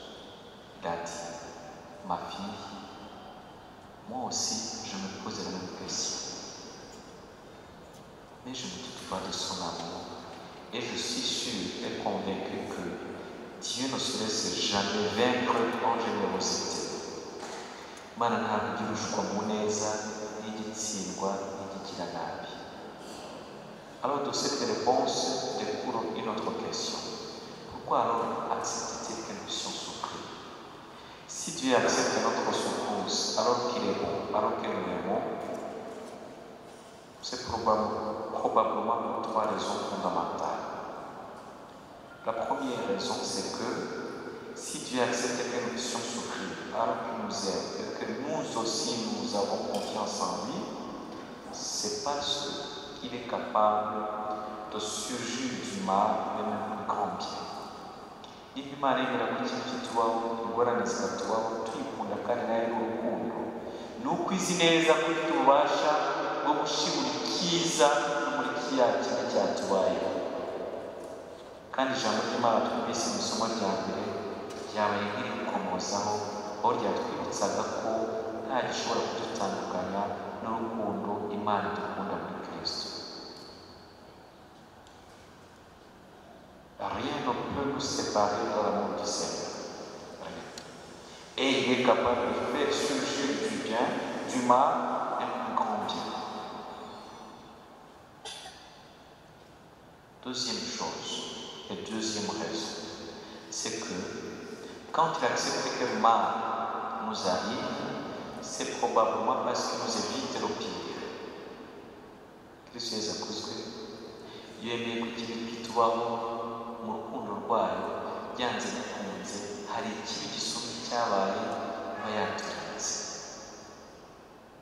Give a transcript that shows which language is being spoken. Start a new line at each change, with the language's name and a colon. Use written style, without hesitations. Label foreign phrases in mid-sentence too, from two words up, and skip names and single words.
French: Il a dit, ma fille, moi aussi je me pose la même question. Mais je ne doute pas de son amour. Et je suis sûr et convaincu que Dieu ne se laisse jamais vaincre en générosité.
Kinyarwanda: Mana ntabwo igira ushukwa mu neza n'igitsindwa n'igigira nabi.
French: Alors de cette réponse découle une autre question. Pourquoi alors accepte-t-il que nous puissions souffrir? Si Dieu accepte notre souffrance alors qu'il est bon, alors que nous l'aimons, c'est probablement pour 3 raisons fondamentales. La première raison, c'est que si Dieu accepte que nous puissions souffrir alors qu'il nous aime et que nous aussi nous avons confiance en lui, c'est parce qu'il est capable de surgir du mal et même du grand bien.
Kinyarwanda: Niba Imana yemera ko ikintu kitubaho, ingorane zikatubaho, tuyikunda kandi nayo ari urukundo, ni uko izi neza ko ifite ububasha bwo gushibura icyiza no muri kiriya kibi cyatubayeho. Kandi ijambo ry'Imana twumvise mu isomo rya mbere ryabaye nk'irikomozaho, aho ryatwibutsaga ko nta gishobora kudutandukanya n'urukundo Imana idukunda muri Kristo.
French: Rien ne peut nous séparer de l'amour du Seigneur. Et il est capable de faire surgir du bien, du mal et du grand bien. Deuxième chose, et deuxième raison, c'est que quand il accepte que le mal nous arrive, c'est probablement parce qu'il nous évite le pire.
Kinyarwanda: Kristo Yesu akuzwe. Iyo yemeye kugira ibitubaho mu rukundo rwayo, byanze bikunze hari ikibi gisumba icyabaye iba yaturinze.